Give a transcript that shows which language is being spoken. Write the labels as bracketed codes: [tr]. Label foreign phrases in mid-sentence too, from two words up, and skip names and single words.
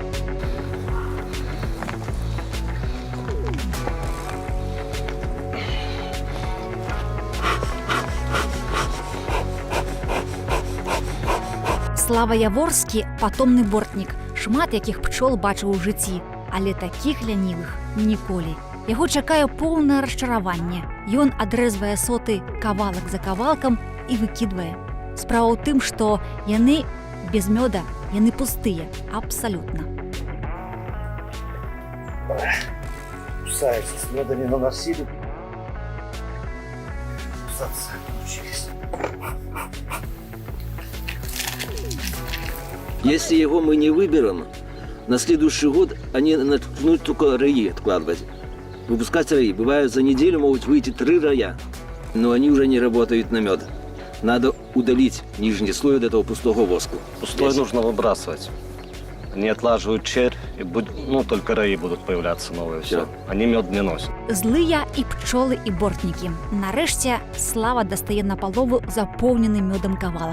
[be] Слава Яворскі – патомны бортнік, шмат якіх пчол бачыў у жыцці, але такіх лянівых ніколі. Яго чакае поўнае расчараванне. Ён адрэзвае соты кавалак за кавалкам і выкідвае. Справа ў тым, што яны без мёда, яны пустыя, абсалютна. [ru] Кусается, с меда не наносили. Кусаться научились. Если его мы не выберем, на следующий год они начнут только раи откладывать. Выпускать раи. Бывает, за неделю могут выйти 3 рая, но они уже не работают на мед. Надо удалить нижний слой от этого пустого воска. Пустой Здесь. нужно выбрасывать. Они отлаживают червь, и только раи будут появляться новые. Все. Да. Они мед не носят. [be] Злыя і пчолы і бортнікі. Нарэшце слава дастае на палову запоўнены мёдам кавалак.